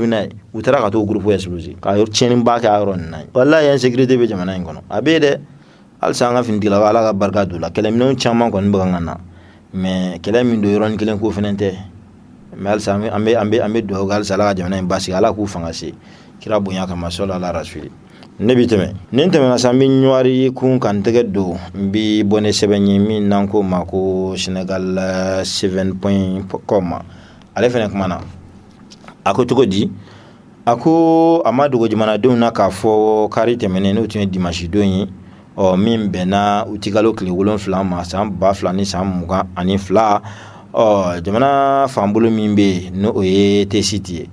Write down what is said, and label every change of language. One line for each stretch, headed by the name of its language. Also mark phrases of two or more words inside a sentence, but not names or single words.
Bambara: n'a ye u taara ka t'o
French: groupe exploser
Bambara: ka tiɲɛniba kɛ a yɔrɔ nin na walahi insécurité bɛ jamana in kɔnɔ a bɛ yen dɛ halisa an ka finitigilakaw ala ka barika don la kɛlɛminɛnw caman kɔni bɛ ka na mais kɛlɛ min don yɔrɔnin kelen ko fɛnɛ tɛ mais halisa an bɛ dugawu kɛ halisa ala ka jamana in basigi ala k'u fanga se kira bonya kama
Arabic: صلى الله عليه وسلم
Bambara: ne bi tɛmɛ ni n tɛmɛna sa n bɛ ɲɔwari kun ka n tɛgɛ don n bɛ bɔ ni sɛbɛn ye min n'an ko ma ko senegal7.com ale fɛnɛ kumana a ko cogo di a ko a ma dogo jamanadenw na k'a fɔ kari tɛmɛnen n'o tun ye dimanche don ye min bɛnna u tikalo tile 7 ma san 2000 ni san 22 jamana fanbolo min bɛ no o ye T-Site ye.